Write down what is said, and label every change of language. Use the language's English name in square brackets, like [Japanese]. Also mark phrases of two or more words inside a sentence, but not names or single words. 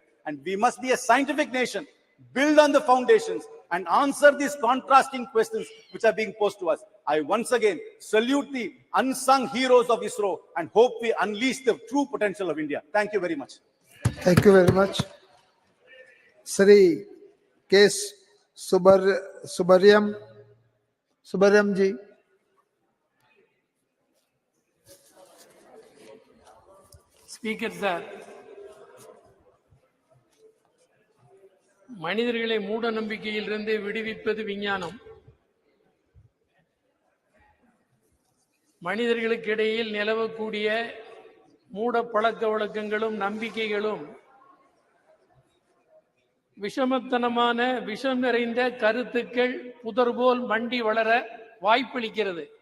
[English] And we must be a scientific nation, build on the foundations, and answer these contrasting questions which are being posed to us. I once again salute the unsung heroes of ISRO and hope we unleash the true potential of India. Thank you very much. Thank you very much. Sri K. Subariam ji. speaker sir, [Tamil] மனிதர்களை மூட நம்பிக்கையிலிருந்து விடுவிப்பது விஞ்ஞானம். மனிதர்களுக்கு இடையில் நிலவக்கூடிய மூட பழக்க வழக்கங்களும் நம்பிக்கைகளும் விஷமத்தனமான விஷம் நிறைந்த கருத்துக்கள் புதர்போல் மண்டி வளர வாய்ப்பளிக்கிறது.